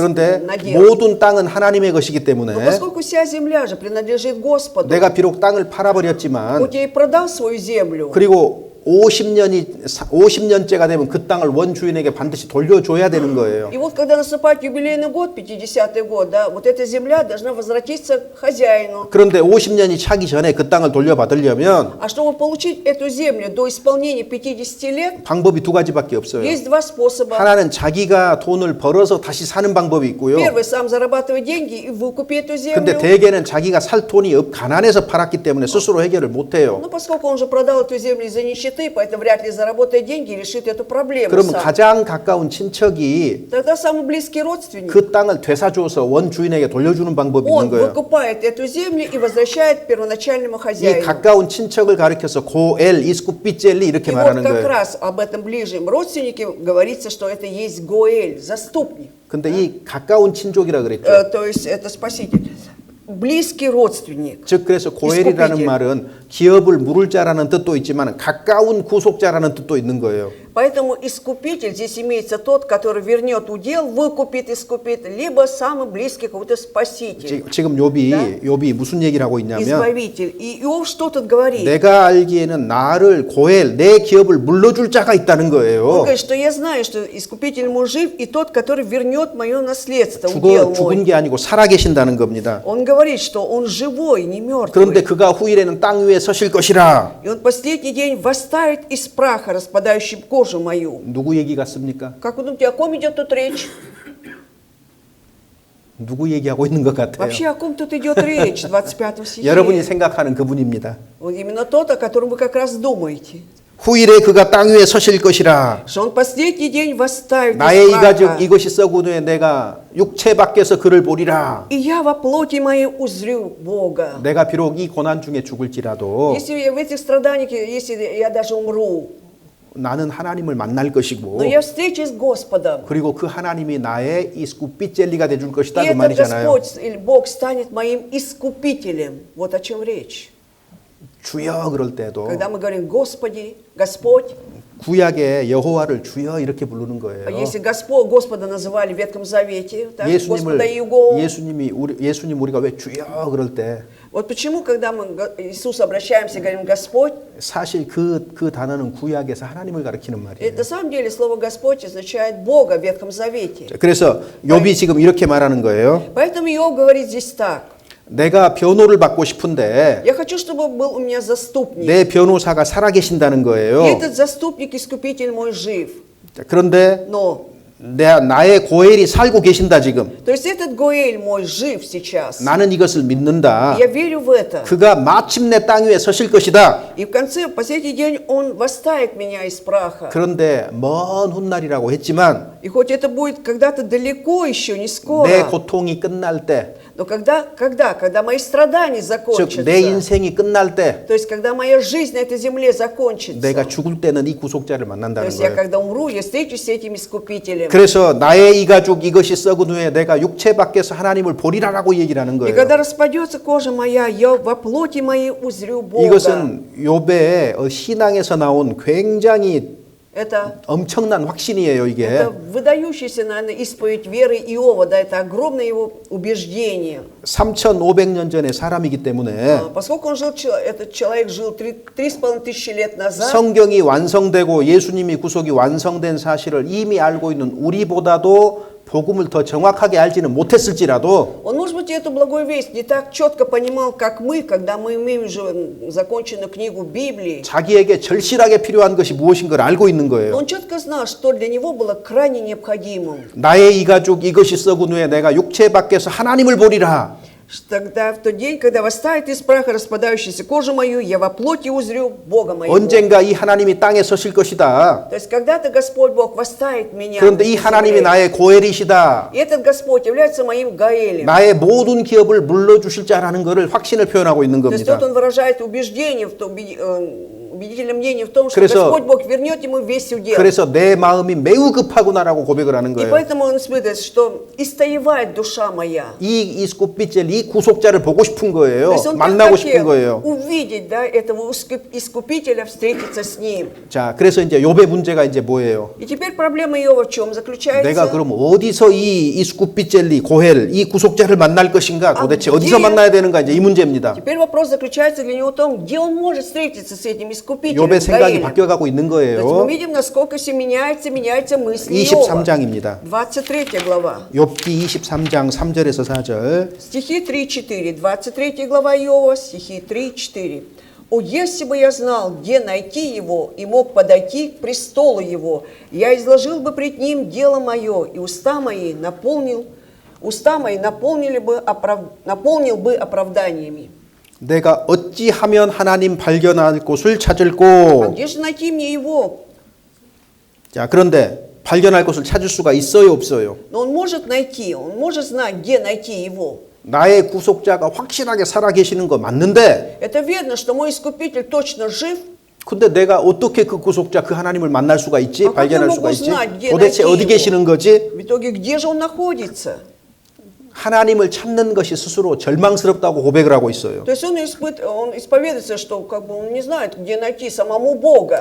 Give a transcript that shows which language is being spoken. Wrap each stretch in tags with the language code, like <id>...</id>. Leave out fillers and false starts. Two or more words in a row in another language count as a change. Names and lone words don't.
<ko>그런데</ko> <ru>надел.</ru> <ko>모든 땅은 하나님의 것이기</ko> <ru>Но</ru> <ko>때문에</ko> <ru>поскольку вся земля же принадлежит Господу,</ru> <ko>내가 비록 땅을 팔아버렸지만</ko> <ru>хоть я и продал свою землю,</ru> <ko>그리고 50년째가 되면 그 땅을 원주인에게 반드시 돌려줘야 되는 거예요.</ko> <ru>и вот когда наступает юбилейный год, 50-й год, да, вот эта земля должна возвратиться к хозяину.</ru> <ko>그런데 50년이 차기 전에 그 땅을 돌려받으려면</ko> <ru>А чтобы получить эту землю до исполнения 50 лет,</ru> <ko>방법이 두 가지밖에 없어요.</ko> <ru>есть два способа.</ru> <ko>하나는 자기가 돈을 벌어서 다시 사는 방법이 있고요.</ko> <ru>Первый, сам зарабатывай деньги и выкупи эту</ru> <ko>근데</ko> <ru>землю.</ru> <ko>대개는 자기가 살 돈이 가난해서 팔았기 때문에 스스로 해결을 못해요.</ko> <ru>Но поскольку он же продал эту землю из-за нищеты, поэтому вряд ли заработает деньги и решит эту проблему</ru> <ko>그러면</ko> <ru>сам.</ru> <ko>가장 가까운 친척이</ko> <ru>Тогда самый близкий родственник,</ru> <ko>그 땅을 되사줘서 원주인에게 돌려주는 방법이 있는</ko> <ru>он</ru> <ko>거예요.</ko> <ru>выкупает эту землю и возвращает первоначальному</ru> <ko>이</ko> <ru>хозяину.</ru> <ko>가까운 친척을 가리켜서 고엘 이스쿠피젤리 이렇게</ko> <ru>И вот</ru> <ko>말하는</ko> <ru>как</ru> <ko>거예요.</ko> <ru>раз об этом ближнем родственнике говорится, что это есть Гоэль, заступник.</ru> <ko>근데 이 가까운 친족이라 그랬죠.</ko> <ru>То есть это спаситель. Близкий родственник.</ru> <ko>즉 그래서 고엘이라는 이스쿠피젤. 말은 기업을 물을 자라는 뜻도 있지만 가까운 구속자라는 뜻도 있는 거예요.</ko> <ru>Поэтому искупитель, здесь имеется тот, который вернет удел, выкупит, искупит, либо самый близкий какой-то спаситель,</ru> <ko>지금 욥이 무슨 얘기를 하고 있냐면</ko> <ru>избавитель. И Иов что тут говорит?</ru> <ko>내가 알기에는 나를 고엘 내 기업을 물러줄 자가 있다는</ko> <ru>Он</ru> <ko>거예요.</ko> <ru>говорит, что я знаю, что искупитель мой жив, и тот, который вернет мое наследство, удел</ru> <ko>죽은</ko> <ru>мой.</ru> <ko>게 아니고 살아계신다는 겁니다.</ko> <ru>Он говорит, что он живой, не мертвый.</ru> <ko>그런데 그가 후일에는 땅 위에 서실 것이라.</ko> <ru>И он последний день восставит из праха, распадающий кожу мою.</ru> <ko>누구 얘기 같습니까?</ko> <ru>Как вы думаете, о ком идет тут речь?</ru> <ko>누구 얘기하고 있는 것 같아요.</ko> <ru>Вообще, о ком тут идет речь, 25 стихе?</ru> <ko>여러분이 생각하는 그분입니다.</ko> <ru>Вот именно тот, о котором вы как раз думаете.</ru> <ko>후일에 그가 땅 위에 서실 것이라.</ko> <ru>Что он последний день восставит</ru> <ko>나의</ko> <ru>из</ru> <ko>이 가죽</ko> <ru>праха.</ru> <ko>이것이 썩은 후에 내가 육체 밖에서 그를 보리라.</ko> <ru>И я во плоти моей узрю Бога.</ru> <ko>내가 비록 이 고난 중에 죽을지라도</ko> <ru>Если я в этих страданиях, если я даже умру,</ru> <ko>나는 하나님을 만날 것이고</ko> <ru>но я встречусь с Господом.</ru> <ko>그리고 그 하나님이 나의 이스쿠피젤리가 돼줄</ko> <ru>И</ru> <ko>것이다 그</ko> <ru>этот</ru> <ko>말이잖아요.</ko> <ru>Господь или Бог станет моим искупителем. Вот о чем речь.</ru> <ko>주여 그럴 때도</ko> <ru>Когда мы говорим Господи, Господь,</ru> <ko>구약의 여호와를 주여 이렇게 부르는 거예요.</ko> <ru>если Господа называли в Ветхом Завете, так, Господа Иего,</ru> <ko>예수님 우리가 왜 주여 그럴 때</ko> <ru>вот почему, когда мы к Иисусу обращаемся, говорим Господь,</ru> <ko>사실 그 단어는 구약에서 하나님을 가리키는 말이에요.</ko> <ru>это на самом деле слово Господь означает Бога в Ветхом Завете.</ru> <ko>그래서 욥이 지금 이렇게 말하는 거예요.</ko> <ru>Поэтому Иов говорит здесь так.</ru> <ko>내가 변호를 받고 싶은데</ko> <ru>Я хочу, чтобы был у меня заступник.</ru> <ko>내 변호사가 살아계신다는 거예요.</ko> <ru>И этот заступник, искупитель мой жив.</ru> <ko>자, 그런데</ko> <ru>Но,</ru> <ko>나의 고엘이 살고 계신다 지금.</ko> <ru>то есть этот Гоэль мой жив сейчас.</ru> <ko>나는 이것을 믿는다.</ko> <ru>Я верю в это.</ru> <ko>그가 마침내 땅 위에 서실 것이다.</ko> <ru>И в конце, в последний день, он восставит меня из праха.</ru> <ko>그런데 먼 훗날이라고 했지만</ko> <ru>И хоть это будет когда-то далеко еще, не</ru> <ko>내</ko> <ru>скоро,</ru> <ko>고통이 끝날 때,</ko> <ru>но когда мои страдания</ru> <ko>즉</ko> <ru>закончатся,</ru> <ko>내 인생이 끝날 때,</ko> <ru>то есть когда моя жизнь на этой земле закончится,</ru> <ko>내가 죽을 때는 이 구속자를</ko> <ru>то</ru> <ko>만난다는</ko> <ru>есть я</ru> <ko>거예요.</ko> <ru>когда умру, я встречусь с этим искупителем.</ru> <ko>그래서 나의 이 가죽 이것이 썩은 후에 내가 육체 밖에서 하나님을 보리라라고 얘기를 하는</ko> <ru>И</ru> <ko>거예요.</ko> <ru>когда распадется кожа моя, я во плоти моей узрю Бога.</ru> <ko>이것은 욥의 신앙에서 나온 굉장히</ko> <ru>Это</ru> <ko>엄청난 확신이에요, 이게.</ko> <ru>Это выдающаяся, наверное, исповедь веры Иова, да, это огромное его убеждение.</ru> <ko>3,500년 전의 사람이기 때문에</ko> <ru>Поскольку этот человек жил 3,500 лет назад,</ru> <ko>성경이 완성되고 예수님이 구속이 완성된 사실을 이미 알고 있는 우리보다도 복음을 더 정확하게 알지는 못했을지라도</ko> <ru>он, может быть, эту благую весть не так четко понимал, как мы, когда мы имеем уже законченную книгу Библии.</ru> <ko>자기에게 절실하게 필요한 것이 무엇인 걸 알고 있는</ko> <ru>Но</ru> <ko>거예요.</ko> <ru>он четко знал, что для него было крайне необходимым.</ru> <ko>나의 이 가죽 이것이 썩은 후에 내가 육체 밖에서 하나님을 보리라.</ko> <ru>Тогда в тот день, когда восставит из праха распадающуюся кожу мою, я во плоти узрю Бога моего.</ru> <ko>언젠가 이 하나님이 땅에 서실 것이다.</ko> <ru>То есть когда-то Господь Бог восставит меня.</ru> <ko>그런데 이 하나님이 나의 고엘이시다.</ko> <ru>И этот Господь является моим Гаэлем.</ru> <ko>나의 모든 기업을 물러주실 자라는 것을 확신을 표현하고 있는</ko> <ru>То есть</ru> <ko>겁니다.</ko> <ru>тут он выражает убеждение, убедительное мнение в том, что</ru> <ko>그래서-</ko> <ru>Господь Бог вернет ему весь удел.</ru> <ko>그래서 내 마음이 매우 급하구나라고 고백을 하는</ko> <ru>И</ru> <ko>거예요.</ko> <ru>поэтому он испытывает, что истаивает душа моя.</ru> <ko>이 이스쿠피젤 이 구속자를 보고 싶은</ko> <ru>То</ru> <ko>거예요.</ko> <ru>есть он</ru> <ko>만나고</ko> <ru>так</ru> <ko>싶은</ko> <ru>хотел</ru> <ko>거예요.</ko> <ru>увидеть, да, этого искупителя, встретиться с ним.</ru> <ko>자, 그래서 이제 욥의 문제가 이제 뭐예요?</ko> <ru>И теперь проблема Иова в чем</ru> <ko>내가</ko> <ru>заключается?</ru> <ko>그럼 어디서 이 이스쿠피젤리 고헬 이 구속자를 만날 것인가? 도대체 아, 어디서</ko> <ru>где-</ru> <ko>만나야 되는가? 이제 이 문제입니다.</ko> <ru>Теперь вопрос заключается для него в том, где он может встретиться с этим искупителем.</ru> <ko>욥의 생각이</ko> <ru>Гаэлем.</ru> <ko>바뀌어가고 있는</ko> <ru>То есть мы</ru> <ko>거예요.</ko> <ru>видим, насколько все меняется мысли Иова.</ru> <ko>23장입니다.</ko> <ru>23 глава.</ru> <ko>욥기 23장 3절에서 4절.</ko> <ru>Стихи 3-4. 23 глава Иова, стихи 3-4. «О, если бы я знал, где найти его, и мог подойти к престолу его, я изложил бы пред ним дело мое, и уста мои наполнил бы оправданиями».</ru> <ko>내가 어찌하면 하나님 발견할 곳을</ko> <ru>А</ru> <ko>찾을꼬.</ko> <ru>где же найти мне его?</ru> <ko>자, 그런데 발견할 곳을 찾을 수가 있어요, 없어요?</ko> <ru>Но он может найти, он может знать, где найти его.</ru> <ko>나의 구속자가 확실하게 살아계시는 거 맞는데,</ko> <ru>Это верно, что мой искупитель точно жив.</ru> <ko>근데 내가 어떻게 그 구속자, 그 하나님을 만날 수가 있지? 아, 발견할</ko> <ru>как я</ru> <ko>수가</ko> <ru>могу</ru> <ko>있지?</ko> <ru>знать, где</ru> <ko>도대체</ko> <ru>найти</ru> <ko>어디</ko> <ru>его?</ru> <ko>계시는 거지?</ko> <ru>В итоге, где же он находится?</ru> <ko>하나님을 찾는 것이 스스로 절망스럽다고 고백을 하고 있어요.</ko> <ru>То есть он исповедуется, что как бы он не знает, где найти самому Бога.</ru>